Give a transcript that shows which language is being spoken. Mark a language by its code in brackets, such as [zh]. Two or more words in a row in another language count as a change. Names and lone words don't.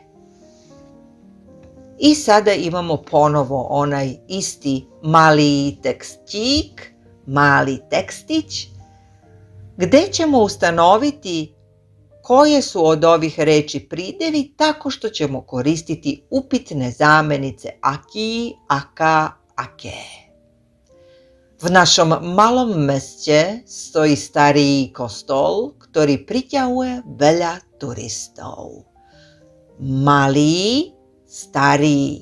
[sr] I sada imamo ponovo onaj isti mali tekstić, gdje ćemo ustanoviti koje su od ovih reči pridevi tako što ćemo koristiti upitne zamenice [sk] aki, aka, ake. V našom malom meste stojí starý kostol, ktorý priťahuje veľa turistov. Malý, starý.